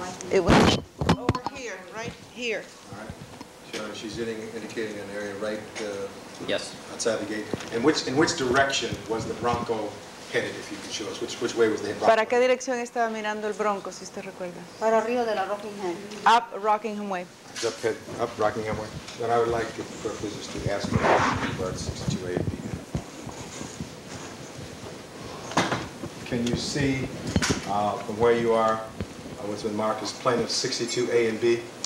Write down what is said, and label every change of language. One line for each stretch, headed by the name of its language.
English: It was over here, right here. All right. She's indicating an area right Yes. outside the gate. In which direction was the Bronco headed, if you could show us? Which way was the Bronco?
Spanish: ¿Para qué dirección estaba mirando el bronco, si usted recuerda? Para arriba de la Rockingham.
English: Up Rockingham Way. It's up Rockingham Way. Then I would like, for our business, to ask for about 62A and B. Can you see from where you are what's been marked as plaintiff 62A and B?